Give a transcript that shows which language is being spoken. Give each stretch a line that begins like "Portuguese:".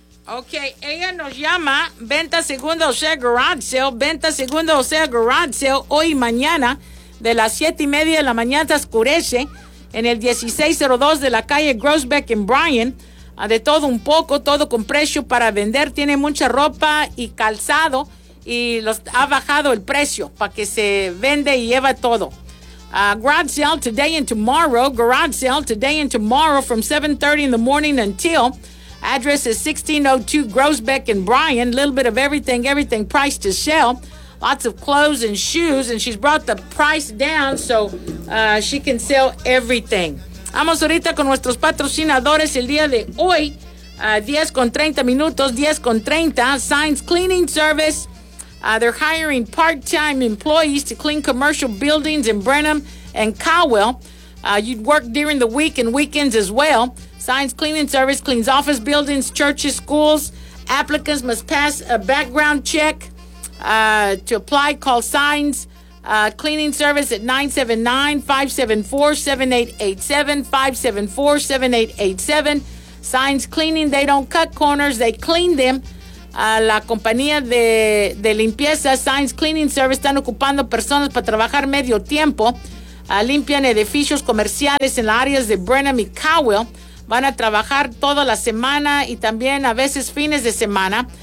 Spanish: Ok, ella nos llama, venta segunda, o sea, garage sale, venta segunda, o sea, garage sale, hoy y mañana de las 7:30 de la mañana oscurece en el 1602 de la calle Grosbeck en Bryan. De todo un poco, todo con precio para vender, tiene mucha ropa y calzado. Y los ha bajado el precio para que se vende y lleva todo.
English: Garage sale today and tomorrow. Garage sale today and tomorrow from 7:30 in the morning until. Address is 1602 Grosbeck and Bryan. Little bit of everything, everything priced to sell. Lots of clothes and shoes. And she's brought the price down so she can sell everything.
Spanish: Vamos ahorita con nuestros patrocinadores el día de hoy.
English: 10:30, Signs Cleaning Service. They're hiring part-time employees to clean commercial buildings in Brenham and Cowell. You'd work during the week and weekends as well. Signs Cleaning Service cleans office buildings, churches, schools. Applicants must pass a background check. To apply, call Signs Cleaning Service at 979-574-7887, 574-7887. Signs Cleaning, they don't cut corners, they clean them.
Spanish: La compañía de limpieza, Signs Cleaning Service, están ocupando personas para trabajar medio tiempo. Limpian edificios comerciales en las áreas de Brenham y Cowell. Van a trabajar toda la semana y también a veces fines de semana.